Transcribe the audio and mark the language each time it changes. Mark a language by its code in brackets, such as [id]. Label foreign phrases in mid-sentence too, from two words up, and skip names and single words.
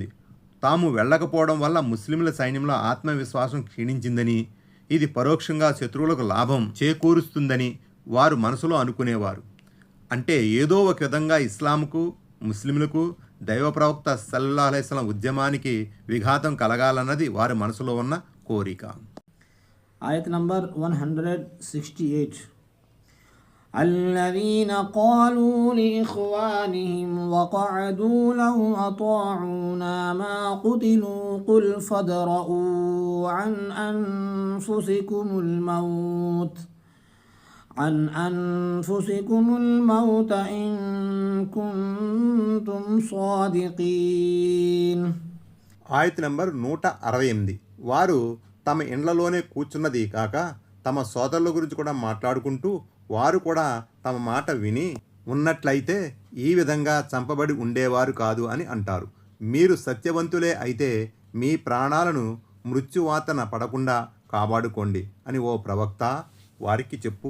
[te] తాము వెళ్ళకపోవడం వల్ల ముస్లింల సైన్యంలో ఆత్మవిశ్వాసం క్షీణించిందని, ఇది పరోక్షంగా శత్రువులకు లాభం చేకూరుస్తుందని వారు మనసులో అనుకునేవారు. అంటే ఏదో ఒక విధంగా ఇస్లాంకు, ముస్లింలకు, దైవ ప్రవక్త [ar] صلى الله عليه وسلم [te] ఉద్యమానికి విఘాతం కలగాలన్నది వారి మనసులో ఉన్న కోరిక. ఆయత్ నంబర్ 168. [ar] الذين قالوا لإخوانهم وقعدوا لو أطاعونا ما قتلوا قل فادرءوا عن أنفسكم الموت إن كنتم صادقين. [te] ఆయత్ నంబర్ 168. వారు తమ ఇండ్లలోనే కూర్చున్నది కాక తమ సోదరుల గురించి కూడా మాట్లాడుకుంటూ, వారు కూడా తమ మాట విని ఉన్నట్లయితే ఈ విధంగా చంపబడి ఉండేవారు కాదు అని అంటారు. మీరు సత్యవంతులే అయితే మీ ప్రాణాలను మృత్యువాతన పడకుండా కాపాడుకోండి అని ఓ ప్రవక్త వారికి చెప్పు.